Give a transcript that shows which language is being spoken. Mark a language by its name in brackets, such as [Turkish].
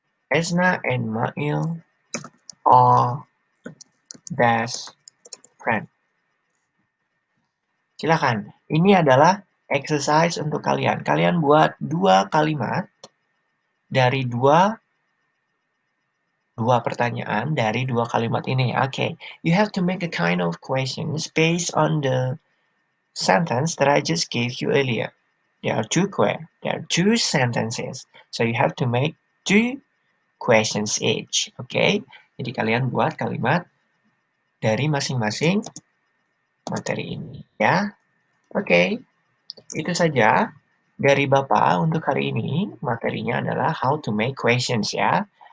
[English] Hesna and Mail are best friend. [Indonesian] Silakan. Ini adalah exercise untuk kalian. Kalian buat 2 kalimat dari dua pertanyaan dari 2 kalimat ini. [English] Okay, you have to make a kind of questions based on the sentence that I just gave you earlier. There are two sentences. So you have to make 2 questions each. Okay? [Indonesian] Jadi kalian buat kalimat dari masing-masing materi ini ya. Oke, itu saja dari Bapak untuk hari ini. Materinya adalah [English] how to make questions [Indonesian] ya.